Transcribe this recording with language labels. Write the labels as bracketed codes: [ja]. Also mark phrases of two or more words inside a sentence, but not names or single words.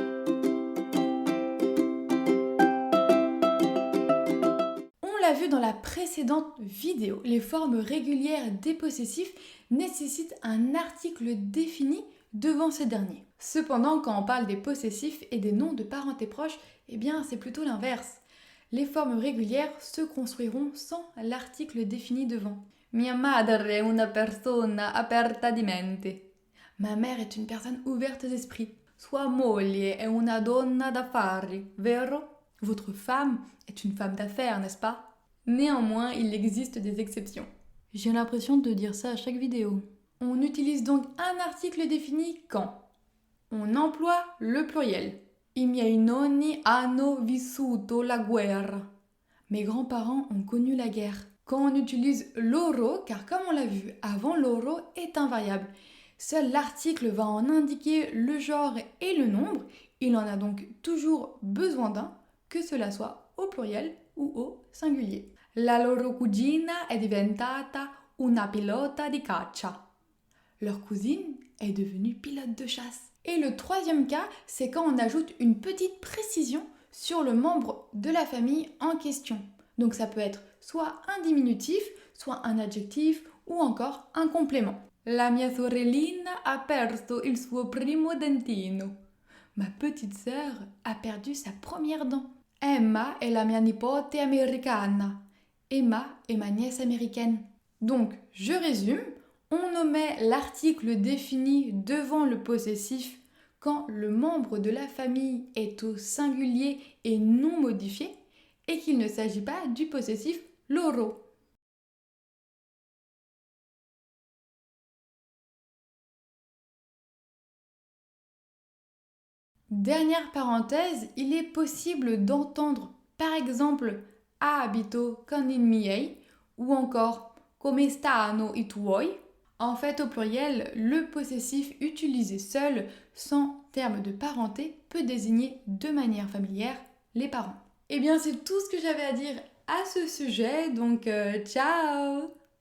[fr] On l'a vu dans la précédente vidéo, les formes régulières des possessifs nécessitent un article défini devant ces derniers. Cependant, quand on parle des possessifs et des noms de parenté proche, eh bien c'est plutôt l'inverse. Les formes régulières se construiront sans l'article défini devant. [it] Mia madre è una persona aperta di mente. [fr] Ma mère est une personne ouverte d'esprit. [it] Sua moglie è una donna d'affari, vero? [fr] Votre femme est une femme d'affaires, n'est-ce pas? Néanmoins, il existe des exceptions. J'ai l'impression de dire ça à chaque vidéo. On utilise donc un article défini quand on emploie le pluriel. [it] I miei nonni hanno vissuto la guerra. [fr] Mes grands-parents ont connu la guerre. Quand on utilise loro, car comme on l'a vu avant, loro est invariable. Seul l'article va en indiquer le genre et le nombre. Il en a donc toujours besoin d'un, que cela soit au pluriel ou au singulier. [it] La loro cugina è diventata una pilota di caccia. [fr] Leur cousine est devenue pilote de chasse. Et le troisième cas, c'est quand on ajoute une petite précision sur le membre de la famille en question. Donc ça peut être soit un diminutif, soit un adjectif ou encore un complément. [it] La mia sorellina ha perso il suo primo dentino. [fr] Ma petite sœur a perdu sa première dent. [it] Emma è la mia nipote americana. [fr] Emma est ma nièce américaine. Donc, je résume. On omet l'article défini devant le possessif quand le membre de la famille est au singulier et non modifié et qu'il ne s'agit pas du possessif loro. Dernière parenthèse, il est possible d'entendre par exemple [it] ha abito con i miei [fr] ou encore [it] come stanno i tuoi. [fr] En fait, au pluriel, le possessif utilisé seul, sans terme de parenté, peut désigner de manière familière les parents. Eh bien, c'est tout ce que j'avais à dire à ce sujet, donc ciao!